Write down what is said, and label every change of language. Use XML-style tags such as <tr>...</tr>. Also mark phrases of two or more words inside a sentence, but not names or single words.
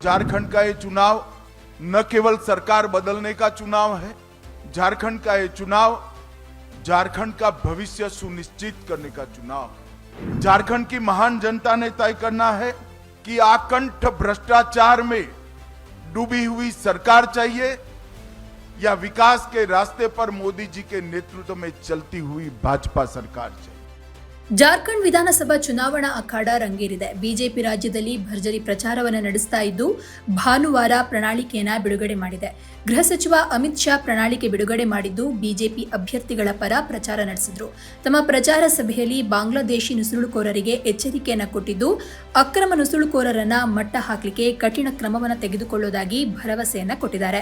<hi>झारखंड का ये चुनाव न केवल सरकार बदलने का चुनाव है, झारखंड का ये चुनाव झारखंड का भविष्य सुनिश्चित करने का चुनाव है। झारखंड की महान जनता ने तय करना है कि आकंठ भ्रष्टाचार में डूबी हुई सरकार चाहिए या विकास के रास्ते पर मोदी जी के नेतृत्व में चलती हुई भाजपा सरकार चाहिए।</hi> <kn>ಜಾರ್ಖಂಡ್ ವಿಧಾನಸಭಾ ಚುನಾವಣಾ ಅಖಾಡ ರಂಗೇರಿದೆ. ಬಿಜೆಪಿ ರಾಜ್ಯದಲ್ಲಿ ಭರ್ಜರಿ ಪ್ರಚಾರವನ್ನು ನಡೆಸ್ತಾ ಇದ್ದು ಭಾನುವಾರ ಪ್ರಣಾಳಿಕೆಯನ್ನ ಬಿಡುಗಡೆ ಮಾಡಿದೆ. ಗೃಹ ಸಚಿವ ಅಮಿತ್ ಶಾ ಪ್ರಣಾಳಿಕೆ ಬಿಡುಗಡೆ ಮಾಡಿದ್ದು ಬಿಜೆಪಿ ಅಭ್ಯರ್ಥಿಗಳ ಪರ ಪ್ರಚಾರ ನಡೆಸಿದರು. ತಮ್ಮ ಪ್ರಚಾರ ಸಭೆಯಲ್ಲಿ ಬಾಂಗ್ಲಾದೇಶಿ ನುಸುಳುಕೋರರಿಗೆ ಎಚ್ಚರಿಕೆಯನ್ನು ಕೊಟ್ಟಿದ್ದು ಅಕ್ರಮ ನುಸುಳುಕೋರರನ್ನ ಮಟ್ಟ ಹಾಕಲಿಕ್ಕೆ ಕಠಿಣ ಕ್ರಮವನ್ನು ತೆಗೆದುಕೊಳ್ಳುವುದಾಗಿ ಭರವಸೆಯನ್ನ ಕೊಟ್ಟಿದ್ದಾರೆ.</kn>